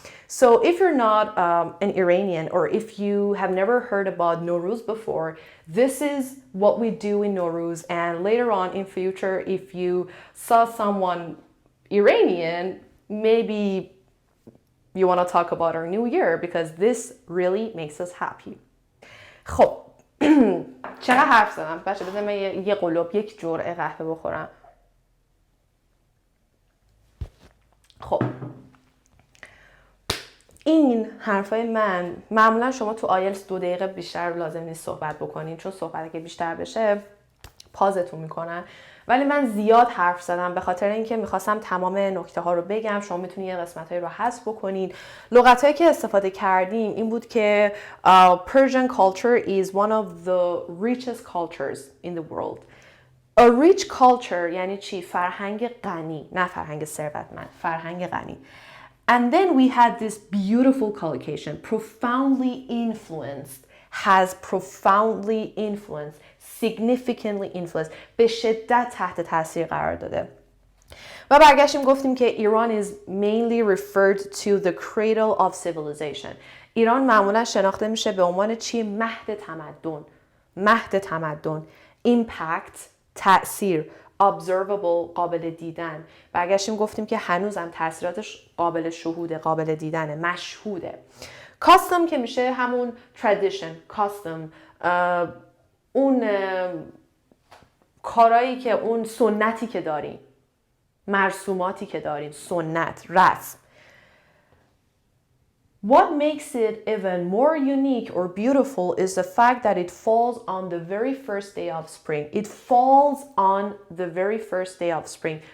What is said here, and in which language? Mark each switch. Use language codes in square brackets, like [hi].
[en] So if you're not an Iranian, or if you have never heard about Nowruz before, this is what we do in Nowruz. And later on in future, if you saw someone Iranian, maybe you want to talk about our new year, because this really makes us happy. [fa] خب چقدر حرف زدم بچه؟ بذار من یه قلوب یک جرعه قهوه بخورم. خب این حرفای من معمولا شما تو آیلتس 2 دقیقه بیشتر لازم نیست صحبت بکنین، چون صحبت که بیشتر بشه پازتون میکنن. ولی من زیاد حرف زدم به خاطر اینکه میخواستم تمام نکته ها رو بگم. شما میتونید یه قسمت هایی رو حذف بکنید. لغت هایی که استفاده کردیم این بود که [en] Persian culture is one of the richest cultures in the world. A rich culture [fa] یعنی چی؟ فرهنگ غنی، نه فرهنگ ثروتمند، فرهنگ غنی. [en] And then we had this beautiful collocation, profoundly influenced, has profoundly influenced, significantly influeed، [fa] به شدت تحت تاثیر قرار داده. و برگشتیم گفتیم که [en] ایران is mainly referred to the cradle of civilization. [fa] ایران معمولا شناخته میشه به عنوان چی؟ مهد تمدن. مهد تمدن. impact، تأثیر، observable، قابل دیدن. برگشتیم گفتیم که هنوزم تأثیراتش قابل شهوده، قابل دیدنه، مشهوده. custom که میشه همون tradition، custom، اون کارایی که اون سنتی که داریم، مرسوماتی که داریم، سنت، رسم. [en] What makes it even more unique or beautiful is the fact that it falls on the very first day of spring. It falls on the very first day of spring.